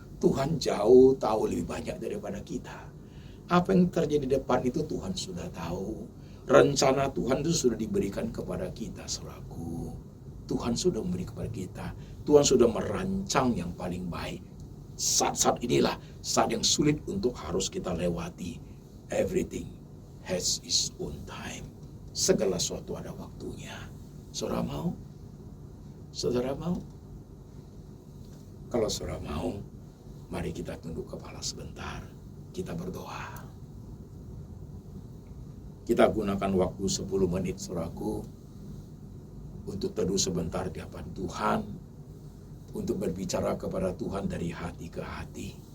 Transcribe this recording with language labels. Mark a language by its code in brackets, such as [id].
[id] Tuhan jauh tahu lebih banyak daripada kita. Apa yang terjadi di depan itu Tuhan sudah tahu. Rencana Tuhan itu sudah diberikan kepada kita, saudaraku. Tuhan sudah memberi kepada kita. Tuhan sudah merancang yang paling baik. Saat-saat inilah saat yang sulit untuk harus kita lewati. [en] Everything has its own time. [id] Segala sesuatu ada waktunya. Saudara mau? Saudara mau? Kalau saudara mau, mari kita tunduk kepala sebentar. Kita berdoa. Kita gunakan waktu 10 menit, saudaraku, untuk teduh sebentar di hadapan Tuhan, untuk berbicara kepada Tuhan dari hati ke hati.